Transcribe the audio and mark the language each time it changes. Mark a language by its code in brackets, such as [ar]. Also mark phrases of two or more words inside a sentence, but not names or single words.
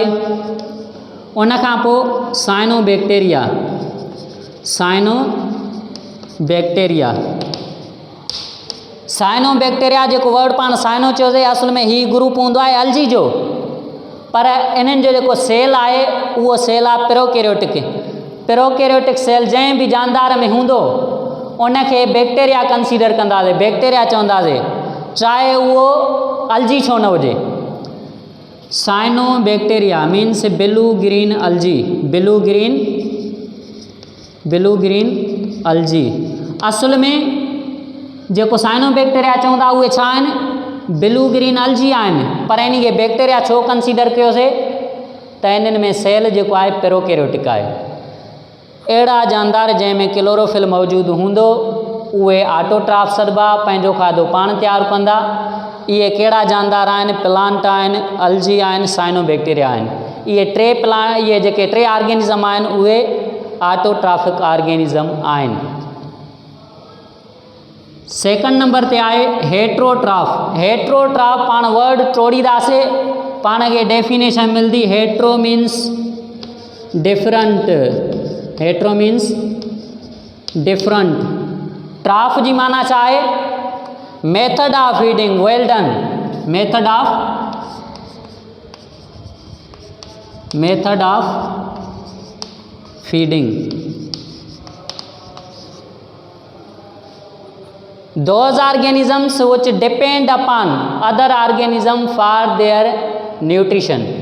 [sd] उनखां पोइ साइनोबैक्टीरिया जेको वर्ड पाण साइनो चयोसीं, असल में ही ग्रुप हूंदो आहे अलजी जो, पर इन्हनि जो जेको सेल आहे उहो सेल आहे [en] prokaryotic cell. [sd] जंहिं बि जानदार में हूंदो उनखे बैक्टीरिया कंसीडर कंदासीं, बैक्टीरिया चवंदासीं, चाहे उहो अलजी छो न हुजे। [en] Cyanobacteria means blue green algae. [sd] असल में जेको साइनोबैक्टीरिया चवंदा उहे छा आहिनि, [en] blue green algae [sd] आहिनि, पर इन खे बैक्टीरिया छो कंसीडर कयोसीं त इन्हनि में सेल जेको आहे प्रोकैरियोटिक आहे। अहिड़ा जानदार जंहिंमें क्लोरोफिल मौजूदु हूंदो उहे ऑटोट्राफ सॾिबा, पंहिंजो खाधो पाण तयारु कंदा। इहे कहिड़ा जानदार आहिनि? प्लांट आहिनि, अलजी आहिनि, साइनोबैक्टीरिया आहिनि। इहे जेके टे ऑर्गेनिज़म आहिनि उहे [en] autotrophic organism [sd] आहिनि। [en] second number [sd] ते आहे हेट्रोट्राफ। हेट्रोट्राफ पाण वर्ड टोड़ींदासीं, पाण खे डेफिनेशन मिलंदी। [en] Hetero means different, hetero means different. [sd] ट्राफ जी माना छा आहे? [en] method of feeding. well done. Method of feeding. Those organisms which depend upon other organism for their nutrition.